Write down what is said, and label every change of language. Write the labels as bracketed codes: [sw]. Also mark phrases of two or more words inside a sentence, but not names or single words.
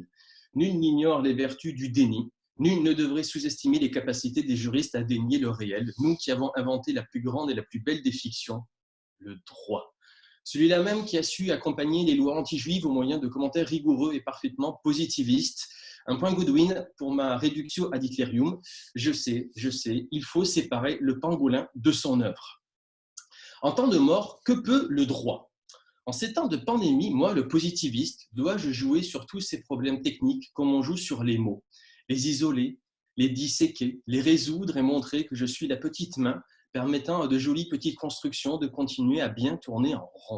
[fr] Nul n'ignore les vertus du déni. Nul ne devrait sous-estimer les capacités des juristes à dénier le réel. Nous qui avons inventé la plus grande et la plus belle des fictions, le droit. Celui-là même qui a su accompagner les lois anti-juives au moyen de commentaires rigoureux et parfaitement positivistes. Un point Goodwin pour ma [la] réductio ad Hitlerium. [fr] Je sais, il faut séparer le pangolin de son œuvre. En temps de mort, que peut le droit ? En ces temps de pandémie, moi, le positiviste, dois-je jouer sur tous ces problèmes techniques comme on joue sur les mots ? Les isoler, les disséquer, les résoudre et montrer que je suis la petite main permettant à de jolies petites constructions de continuer à bien tourner en rond.